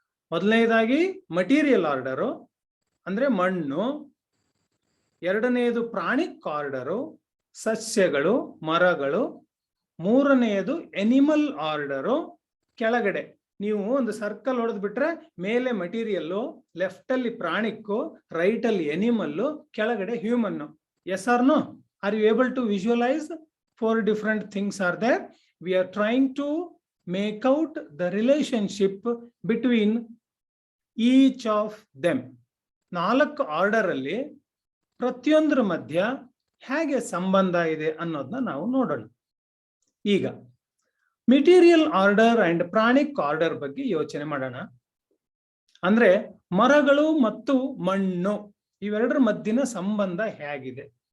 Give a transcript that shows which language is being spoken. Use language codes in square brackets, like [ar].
[kn] ಮೊದಲನೇದಾಗಿ material order ಅಂದ್ರೆ ಮಣ್ಣು, 2ನೇದು ಪ್ರಾಣಿಕ್ ಆರ್ಡರು ಸಸ್ಯಗಳು, ಮರಗಳು, 3ನೇದು ಎನಿಮಲ್ ಆರ್ಡರು ಕೆಳಗಡೆ ನೀವು ಒಂದು ಸರ್ಕಲ್ ಹೊಡೆದು ಬಿಟ್ರೆ ಮೇಲೆ ಮಟೀರಿಯಲ್ಲು, ಲೆಫ್ಟ್ ಅಲ್ಲಿ ಪ್ರಾಣಿಕ್ಕು, ರೈಟ್ ಅಲ್ಲಿ ಎನಿಮಲ್ಲು, ಕೆಳಗಡೆ human. S R no? [en] Are you able to visualise 4 different things are there? We are trying to make out the relationship between each of them. [kn] 4 order ಅಲ್ಲಿ ಪ್ರತಿಯೊಂದರ ಮಧ್ಯ ಹೇಗೆ ಸಂಬಂಧ ಇದೆ ಅನ್ನೋದನ್ನ ನಾವು ನೋಡೋಣ. ಈಗ material order and pranic order ಬಗ್ಗೆ ಯೋಚನೆ ಮಾಡೋಣ. ಅಂದ್ರೆ ಮರಗಳು ಮತ್ತು ಮಣ್ಣು ಇವೆರಡರ ಮಧ್ಯನ ಸಂಬಂಧ ಹೇಗಿದೆ.